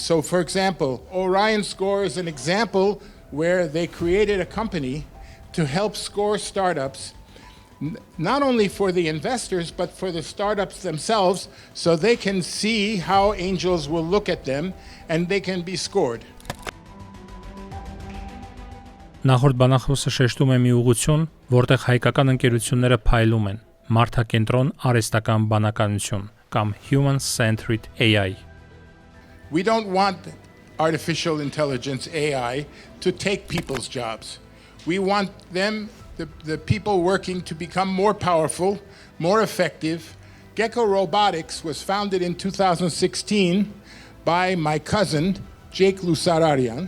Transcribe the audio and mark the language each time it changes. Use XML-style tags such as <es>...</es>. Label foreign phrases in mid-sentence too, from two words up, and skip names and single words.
<en>So, for example, Orion Score is an example where they created a company to help score startups, not only for the investors, but for the startups themselves, so they can see how angels will look at them and they can be scored.</en> <hy>Նախորդ բանախոսը շեշտում է մի ուղղություն, որտեղ հայկական ընկերությունները փայլում են՝ մարդակենտրոն արհեստական բանականություն կամ</hy> <en>human-centered AI. We don't want artificial intelligence, AI, to take people's jobs. We want them, the people working, to become more powerful, more effective. Gecko Robotics was founded in 2016 by my cousin, Jake Lusararian.</en>